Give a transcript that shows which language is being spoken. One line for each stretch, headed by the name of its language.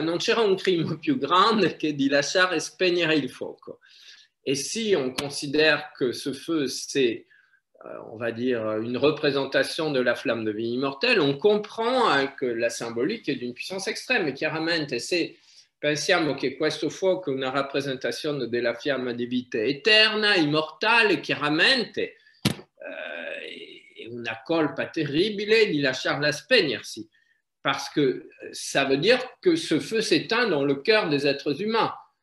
Italian: Non c'era un crime più grande che di lasciare spegnere il fuoco.
French: Et si on considère que ce feu, c'est, on va dire, une représentation de la flamme de vie immortelle, on comprend que la symbolique est d'une puissance extrême.
Italian: Et chiaramente, se pensiamo che questo fuoco è una rappresentazione della fiamma di vita eterna, immortale, chiaramente è una colpa terribile di lasciarla spegnersi,
French: parce que ça veut dire que ce feu s'éteint dans le cœur des êtres humains.